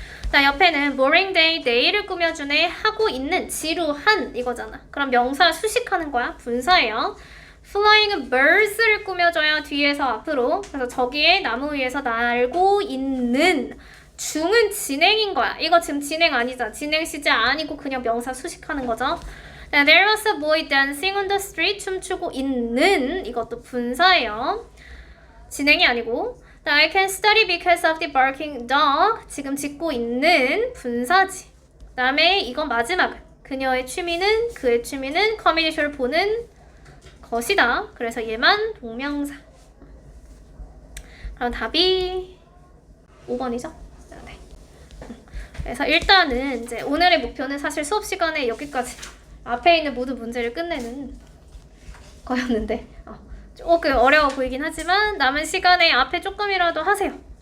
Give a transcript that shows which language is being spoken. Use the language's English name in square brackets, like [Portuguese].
[Korean] 자, 옆에는 boring day, 데이를 꾸며주네, 하고 있는, 지루한 이거잖아. 그럼 명사 수식하는 거야. 분사예요. flying birds 를 꾸며줘요. 뒤에서 앞으로. 그래서 저기에 나무 위에서 날고 있는 중은 진행인 거야. 이거 지금 진행 아니잖아. 진행 시제 아니고 그냥 명사 수식하는 거죠. [English] There was a boy dancing on the street. [Korean] 춤추고 있는 이것도 분사예요. 진행이 아니고. [English] I can study because of the barking dog. [Korean] 지금 짓고 있는 분사지. 그 다음에 이건 마지막. 그녀의 취미는 그의 취미는 커뮤니티를 보는 것이다. 그래서 얘만 동명사. 그럼 답이 5번이죠? 네. 그래서 일단은 이제 오늘의 목표는 사실 수업 시간에 여기까지 앞에 있는 모든 문제를 끝내는 거였는데 조금 어려워 보이긴 하지만 남은 시간에 앞에 조금이라도 하세요.